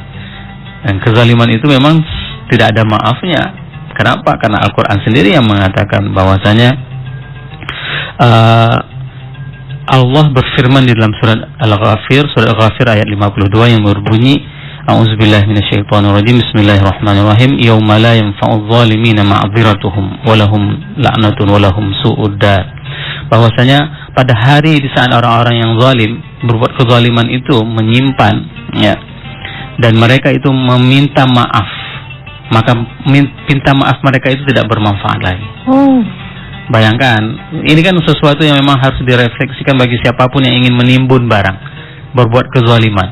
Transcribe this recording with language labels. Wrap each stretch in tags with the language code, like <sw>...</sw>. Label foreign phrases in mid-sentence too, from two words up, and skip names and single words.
<id>Dan kezaliman itu memang tidak ada maafnya. Kenapa? Karena Al-Quran sendiri yang mengatakan bahwasanya Allah berfirman di dalam surat Al-Ghafir, surat Al-Ghafir ayat 52 yang berbunyi,</id> <ar>أعوذ بالله من الشيطان الرجيم بسم الله الرحمن الرحيم يوم لا ينفع الظالمين معذرتهم ولهم اللعنة ولهم سوء الدار.</ar> <id>Bahwasanya pada hari di saat orang-orang yang zalim berbuat kezaliman itu menyimpan ya, dan mereka itu meminta maaf, maka minta maaf mereka itu tidak bermanfaat lagi. Bayangkan, ini kan sesuatu yang memang harus direfleksikan bagi siapapun yang ingin menimbun barang, berbuat kezaliman.</id>